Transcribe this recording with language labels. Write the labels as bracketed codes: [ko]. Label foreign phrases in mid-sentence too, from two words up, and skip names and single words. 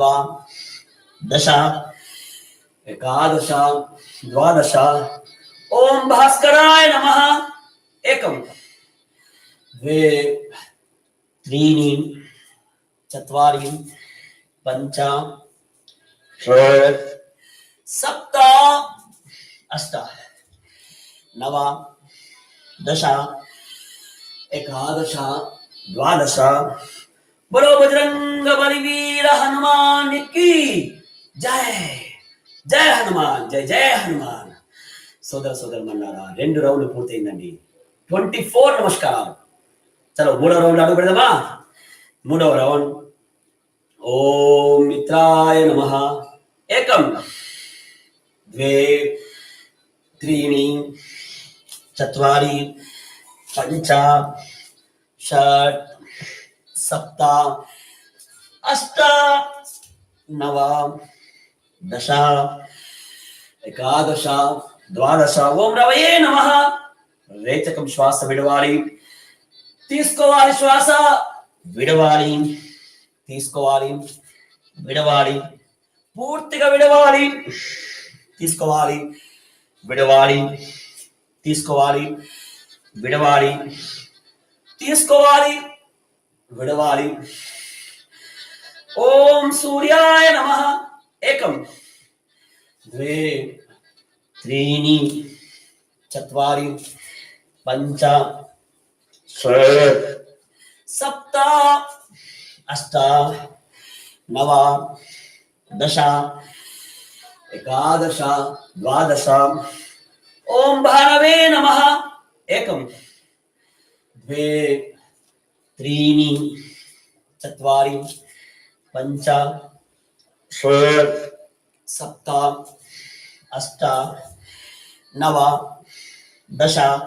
[sa] दश एकादश द्वादश ओम भास्कराय नमः एकम द्वे त्रीणि चत्वारि पञ्च षट् सप्त अष्ट नव दश एकादश द्वादश [hi] बोलो बजरंग बलिवीर हनुमान की जय जय हनुमान जय जय हनुमान [te] సోదర మన్నారా 2 రౌండ్లు పూర్తయిందండి 24 నమస్కారం చలో మూడవ రౌండ్ అడుగు పెడదామా మూడవ రౌండ్ [sa] ॐ मित्राय नमः एकं द्वे त्रीणि चत्वारि पञ्च षट् सप्त अष्ट नव दश एकादश द्वादश ओम रवये नमः [te] రేచకం శ్వాస విడవాలి తీసుకోవాలి శ్వాస విడవాలి తీసుకోవాలి విడవాలి పూర్తిగా విడవాలి తీసుకోవాలి విడవాలి తీసుకోవాలి విడవాలి తీసుకోవాలి విడవాలి [sa] ॐ सूर्याय नमः एकं द्वे त्रीणि चत्वारि पञ्च षट् सप्त अष्ट नव दश एकादश द्वादश ओम भानवे नमः एकम द्वे त्रीणि चत्वारि पञ्च षट् सप्त अष्ट नव दश